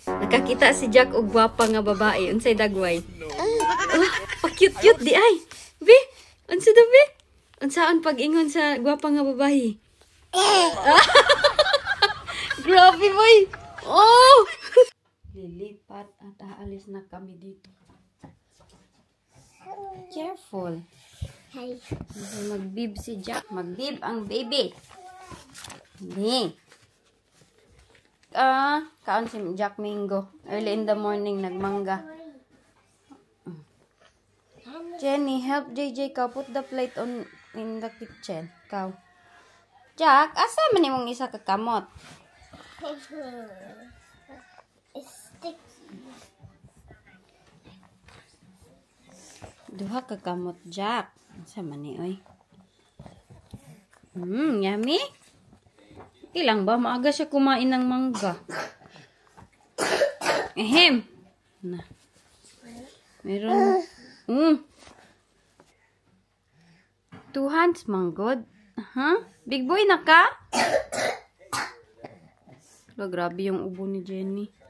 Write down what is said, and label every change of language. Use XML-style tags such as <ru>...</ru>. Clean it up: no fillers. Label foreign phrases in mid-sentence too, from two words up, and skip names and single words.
<ceb>Nakakita si Jack og gwapa nga babae. Unsay dagway? Pa-cute-cute di ay. Be, unsa daw be? Unsaon pag-ingon sa gwapa nga babae? Grabe boy. Oh!</ceb> <tl>Lilipat at aalis na kami dito.</tl> <en>Careful. Hi.</en> <ceb>Mag-bib si Jack. Mag-bib ang baby. Hindi. Kaon si Jack Mingo.</ceb> <en>Early in the morning, nagmangga. Jenny, help JJ ka. Put the plate on in the kitchen.</en> <ceb>Kaw. Jack, asa man imong isa ka kamot? Duha ka kamot, Jack. Asa man ni, oy? Yummy? Ilang ba?</ceb> <tl>Maaga siya kumain ng mangga. Ehem. Na. Meron.</tl> <en>2 hands, manggod.</en> <ceb>Big boy na ka?</ceb> <tl>Grabe yung ubo ni Jenny.</tl>